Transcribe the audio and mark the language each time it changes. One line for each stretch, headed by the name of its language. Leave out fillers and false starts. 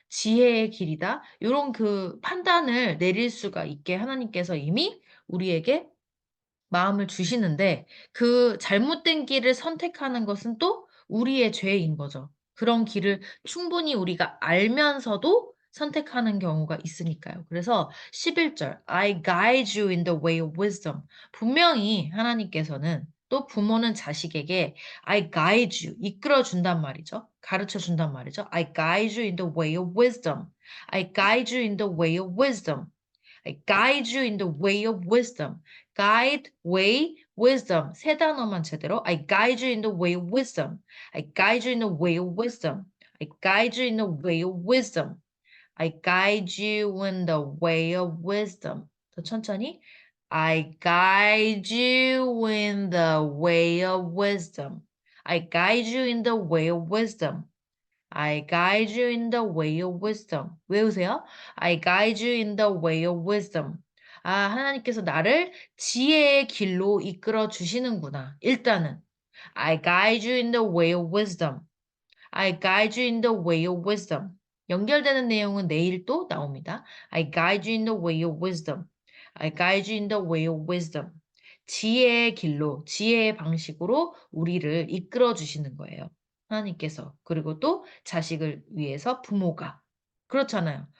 Korean: 지혜의 길이다. 요런 그 판단을 내릴 수가 있게 하나님께서 이미 우리에게 마음을 주시는데 그 잘못된 길을 선택하는 것은 또 우리의 죄인 거죠. 그런 길을 충분히 우리가 알면서도 선택하는 경우가 있으니까요. 그래서
English: 11절 I guide you in the way of wisdom.
Korean: 분명히 하나님께서는 또 부모는 자식에게
English: I guide you
Korean: 이끌어 준단 말이죠. 가르쳐 준단 말이죠.
English: I guide you in the way of wisdom. I guide you in the way of wisdom. I guide you in the way of wisdom.
Korean: guide, way, wisdom. 세 단어만 제대로.
English: I guide you in the way of wisdom. I guide you in the way of wisdom. I guide you in the way of wisdom. I guide you in the way of wisdom.
Korean: 더 천천히.
English: I guide you in the way of wisdom. I guide you in the way of wisdom. I guide you in the way of wisdom.
Korean: 외우세요.
English: I guide you in the way of wisdom.
Korean: 아, 하나님께서 나를 지혜의 길로 이끌어 주시는구나. 일단은
English: I guide you in the way of wisdom. I guide you in the way of wisdom.
Korean: 연결되는 내용은 내일 또 나옵니다.
English: I guide you in the way of wisdom. I guide you in the way of wisdom.
Korean: 지혜의 길로, 지혜의 방식으로 우리를 이끌어 주시는 거예요. 하나님께서. 그리고 또 자식을 위해서 부모가. 그렇잖아요.